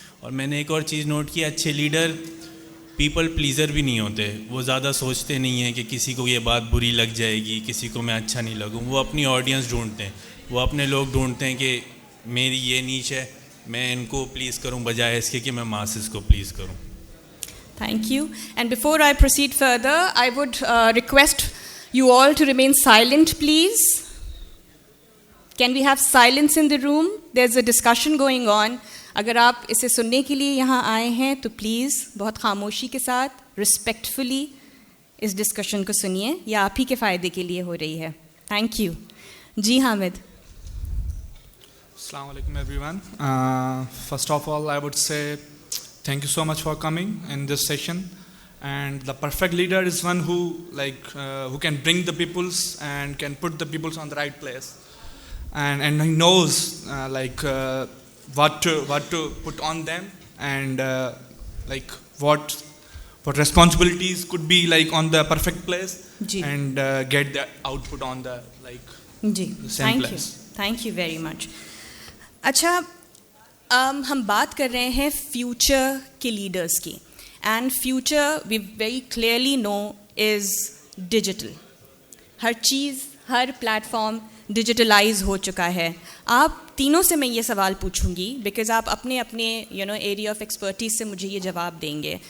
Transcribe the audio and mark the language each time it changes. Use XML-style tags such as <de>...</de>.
<ur>اور میں نے ایک اور چیز نوٹ کی، اچھے لیڈر پیپل پلیزر بھی نہیں ہوتے. وہ زیادہ سوچتے نہیں ہیں کہ کسی کو یہ بات بری لگ جائے گی، کسی کو میں اچھا نہیں لگوں. وہ اپنی آڈینس ڈھونڈتے ہیں، وہ اپنے لوگ ڈھونڈتے ہیں کہ میری یہ نیچ ہے، میں ان کو پلیز کروں بجائے اس کے کہ میں ماسز کو پلیز کروں.</ur> <en>Thank you. And before I proceed further, I would request you all to remain silent, please. Can we have silence in the room? There's a discussion going on.</en> <ur>اگر آپ اسے سننے کے لیے یہاں آئے ہیں تو پلیز بہت خاموشی کے ساتھ رسپیکٹفلی اس ڈسکشن کو سنیے، یہ آپ ہی کے فائدے کے لیے ہو رہی ہے. Thank you. جی حامد. السلام علیکم everyone.</ur> <en>First of all, I would say thank you so much for coming in this session. And the perfect leader is one who can bring the peoples and can put the peoples on the right place. and he knows what to put on them, and like what responsibilities could be like on the perfect place, and get the output on the same place. Thank you very much.</en> <ur>اچھا ہم بات کر رہے ہیں future کے leaders کی,</ur> <en>And future we very clearly know is digital.</en> <ur>ہر چیز, ہر plate form digitalise ہو چکا ہے. آپ تینوں سے میں یہ سوال پوچھوں گی بیکاز آپ اپنے ایریا آف ایکسپرٹیز سے مجھے یہ جواب دیں گے.</ur>